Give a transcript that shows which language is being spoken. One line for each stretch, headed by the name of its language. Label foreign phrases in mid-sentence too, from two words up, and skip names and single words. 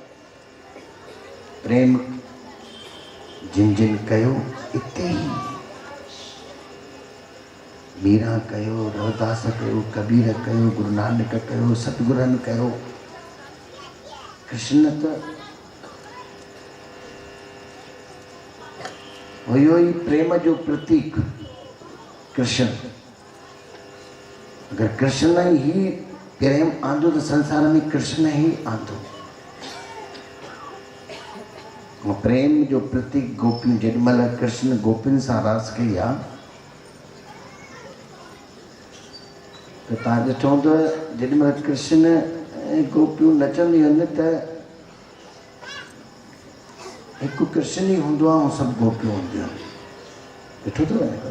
Sindhi: प्रेम जिन जिन कयो इते ही, मीरा कयो, रविदास कयो, कबीर कयो, गुरु नानक कयो, सतगुरनि कयो। कृष्ण त हुयो ई प्रेम जो प्रतीक कृष्ण। अगर कृष्ण ही प्रेम आंदो तो संसार में कृष्ण ही आंदो। प्रेम जो प्रतीक गोपियूं जेॾीमहिल कृष्ण गोपियुनि सां रास कई आहे त तव्हां ॾिठो हूंदव जेॾीमहिल कृष्ण ऐं गोपियूं नचंदियूं आहिनि त हिकु कृष्ण ई हूंदो आहे ऐं सभु गोपियूं हूंदियूं आहिनि। ॾिठो अथव न?